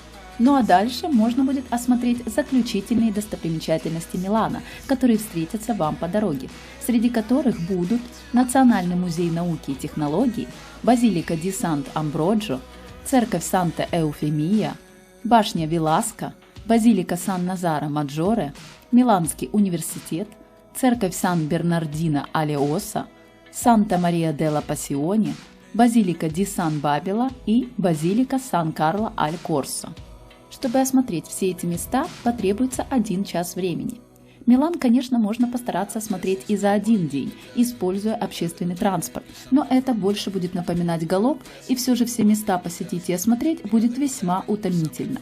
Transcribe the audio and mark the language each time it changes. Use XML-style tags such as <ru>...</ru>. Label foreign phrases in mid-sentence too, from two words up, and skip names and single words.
<ru>Ну а дальше можно будет осмотреть заключительные достопримечательности Милана, которые встретятся вам по дороге, среди которых будут Национальный музей науки и технологий, Базилика ди Сант-Амброджо, церковь Санта-Эуфемия, башня Веласко, Базилика Сан-Назаро-Маджоре, Миланский университет, церковь Сан-Бернардино-Алеоса, Санта-Мария-делла-Пассионе, Базилика ди Сан-Бабила и Базилика Сан-Карло-аль-Корсо. Чтобы осмотреть все эти места, потребуется 1 час времени. Милан, конечно, можно постараться осмотреть и за 1 день, используя общественный транспорт, но это больше будет напоминать галоп, и все же все места посетить и осмотреть будет весьма утомительно.</ru>